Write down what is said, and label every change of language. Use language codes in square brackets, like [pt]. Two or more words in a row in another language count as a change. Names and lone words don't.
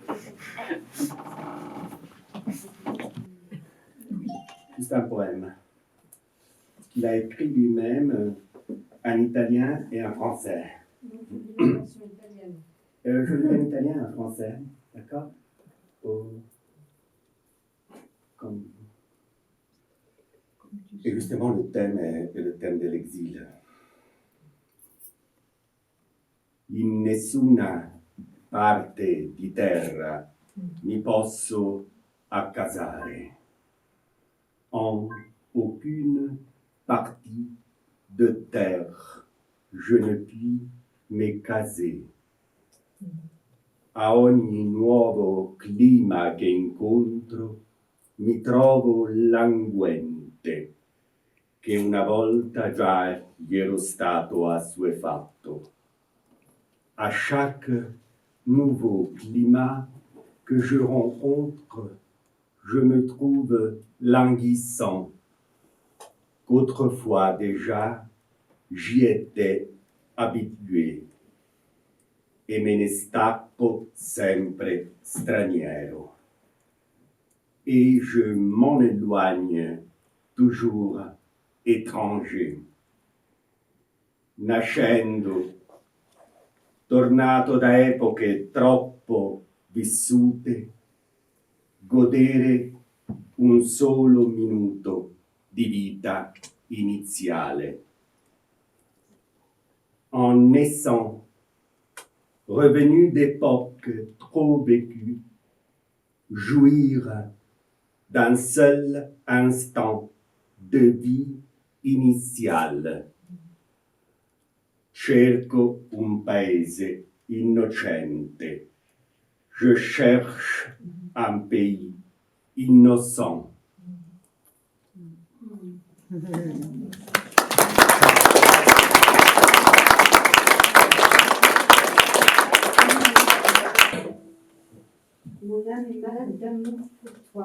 [fr] C'est un poème qu'il a écrit lui-même en italien et en français. Une version italienne. Je le fais en italien et en français, d'accord? Comme... Et justement, le thème est le thème de l'exil. [it] In nessuna parte di terra mi posso accasare. [fr] En aucune partie de terre je ne puis me caser. [it] A ogni nuovo clima che incontro mi trovo languente, che una volta già gli ero stato assuefatto. [fr] À chaque nouveau climat que je rencontre, je me trouve languissant, qu'autrefois déjà j'y étais habitué, [it] e me ne stacco sempre straniero. [fr] Et je m'en éloigne toujours étranger. [it] Nascendo, tornato da epoche troppo vissute, godere un solo minuto di vita iniziale. [fr] En naissant, revenu d'époques trop vécues, jouir d'un seul instant de vie iniziale. [it] Cerco un paese innocente. [fr] Je cherche un pays innocent. Mon âme est malade d'amour pour toi.